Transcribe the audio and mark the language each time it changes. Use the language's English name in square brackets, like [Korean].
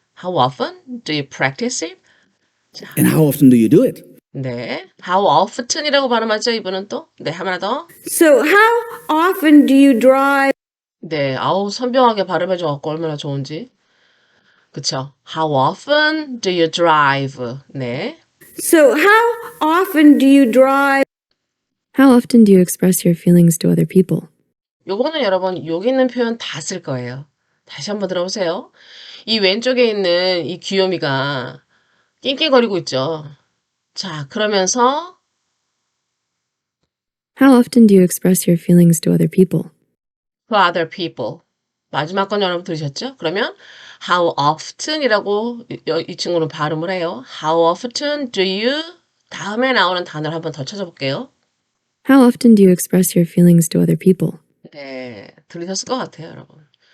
[English] How often do you practice it? And how often do you do it? [Korean] 네, how often이라고 발음하죠, 이분은 또. 네, 하나 더. [English] So how often do you drive? [Korean] 네, 아우 선명하게 발음해줘갖고 얼마나 좋은지. [English] 그쵸? How often do you drive? 네, So how often do you drive? How often do you express your feelings to other people? [Korean] 요거는 여러분 여기 있는 표현 다 쓸 거예요. 다시 한번 들어보세요. 이 왼쪽에 있는 이 귀요미가 낑낑거리고 있죠. 자, 그러면서 [English] How often do you express your feelings to other people? to other people. [Korean] 마지막 건 여러분 들으셨죠? 그러면 how often이라고 이 친구는 발음을 해요. [English] How often do you [Korean] 다음에 나오는 단어를 한번 더 찾아볼게요. [English] How often do you express your feelings to other people? [Korean] 네, 들으셨을 것 같아요, 여러분.